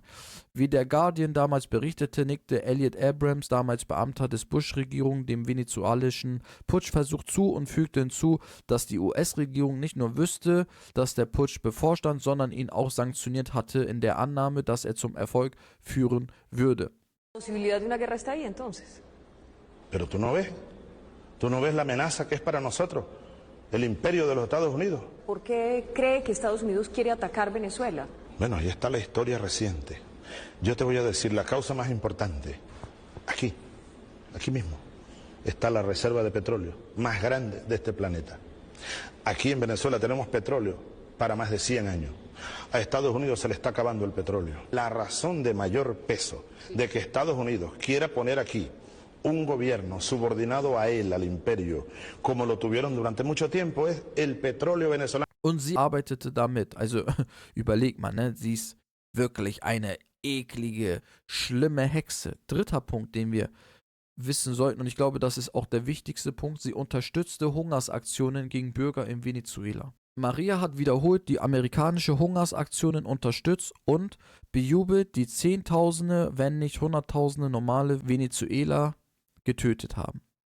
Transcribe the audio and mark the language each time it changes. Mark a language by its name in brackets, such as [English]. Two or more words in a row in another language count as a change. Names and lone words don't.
[German] Wie der Guardian damals berichtete, nickte Elliot Abrams, damals Beamter des Bush-Regierung, dem venezuelischen Putschversuch zu und fügte hinzu, dass die US-Regierung nicht nur wüsste, dass der Putsch bevorstand, sondern ihn auch sanktioniert hatte, in der Annahme, dass er zum Erfolg führen würde. [Spanish] Posibilidad de una guerra está ahí entonces. Pero tú no ves la amenaza que es para nosotros, el imperio de los Estados Unidos. ¿Por qué cree que Estados Unidos quiere atacar Venezuela? Bueno, ahí está la historia reciente. Yo te voy a decir la causa más importante. Aquí mismo, está la reserva de petróleo más grande de este planeta. Aquí en Venezuela tenemos petróleo para más de 100 años. A Estados Unidos se le está acabando el petróleo. La razón de mayor peso de que Estados Unidos quiera poner aquí un gobierno subordinado a él, al imperio, como lo tuvieron durante mucho tiempo, es el petróleo venezolano. [German] Und sie arbeitete damit. Also überleg mal, ne? Sie ist wirklich eine eklige, schlimme Hexe. Dritter Punkt, den wir wissen sollten, und ich glaube, das ist auch der wichtigste Punkt, sie unterstützte Hungersaktionen gegen Bürger in Venezuela. Maria hat wiederholt die amerikanische Hungersaktionen unterstützt und bejubelt, die Zehntausende, wenn nicht Hunderttausende normale Venezuela getötet haben.